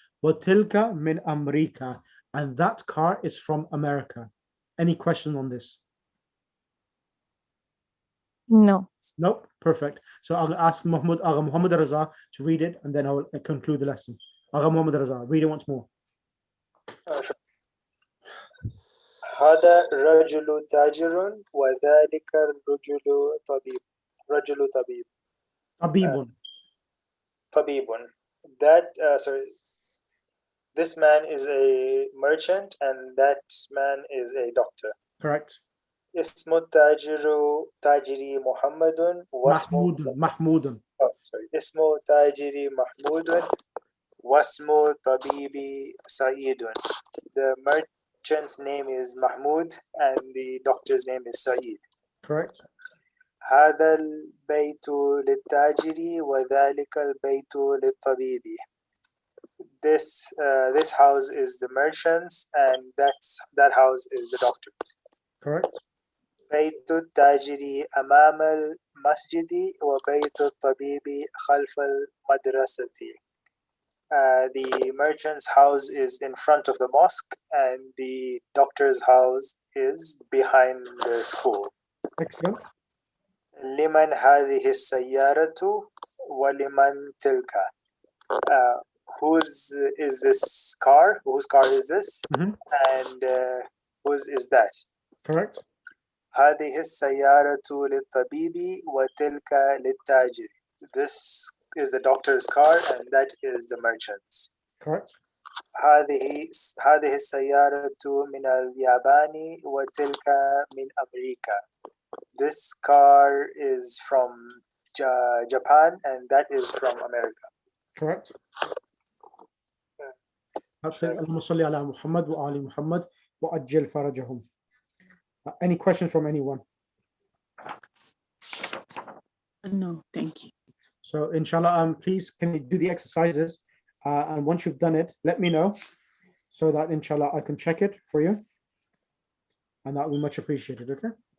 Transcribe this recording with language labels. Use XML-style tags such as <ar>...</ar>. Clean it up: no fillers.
<ar>Watilka min America,</ar> <en>and that car is from America. Any question on this? No. Nope, perfect. So I'll ask Agha Muhammad Raza to read it and then I'll conclude the lesson. Agha Muhammad Raza, read it once more.</en> <ar>هذا رجل تاجر وذلك الرجل طبيب. رجل طبيب. طبيب. طبيب.</ar> <en>That this man is a merchant and that man is a doctor. Correct.</en> <ar>اسم التاجر تاجري محمد واسم محمود. اسم تاجري محمود واسم طبيبي سعيد.</ar> <en>The merchant's name is Mahmoud and the doctor's name is Saeed. Correct.</en> <ar>هذا البيت للتاجر وذلك البيت للطبيب.</ar> <en>This house is the merchant's and that house is the doctor's. Correct.</en> <ar>بيت التاجر أمام المسجد وبيت الطبيب خلف المدرسة.</ar> <en>The merchant's house is in front of the mosque and the doctor's house is behind the school. Excellent.</en> <ar>لمن هذه السيارة ولمن تلك.</ar> <en>Whose is this car? Whose car is this? And whose is that? Correct.</en> <ar>هذه السيارة للطبيب وتلك للتاجر.</ar> <en>This is the doctor's car and that is the merchant's. Correct.</en> <ar>هذه السيارة من اليابان وتلك من أمريكا.</ar> <en>This car is from Japan and that is from America. Correct. That's it.</en> <ar>اللهم صل على محمد وآل محمد وأجل فرجهم.</ar> <en>Any questions from anyone? No, thank you. So inshallah, please can you do the exercises? And once you've done it, let me know so that inshallah I can check it for you. And that will be much appreciated, okay?</en>